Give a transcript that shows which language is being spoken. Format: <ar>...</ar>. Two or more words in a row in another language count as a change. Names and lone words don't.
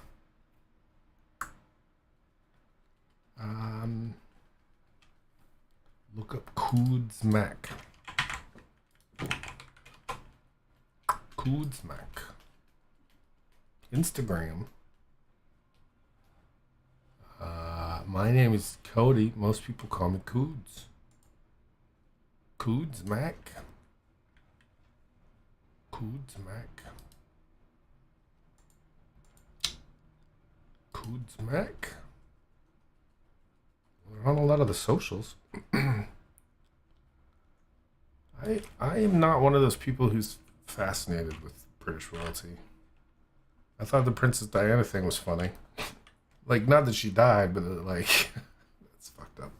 <en>Look up Coodsmack. Coodsmack. Instagram. My name is Cody. Most people call me Coods. Coodsmack. Coodsmack. Coodsmack. We're on a lot of the socials. I am not one of those people who's fascinated with British royalty. I thought the Princess Diana thing was funny. Like, not that she died, but like, that's fucked up.</en>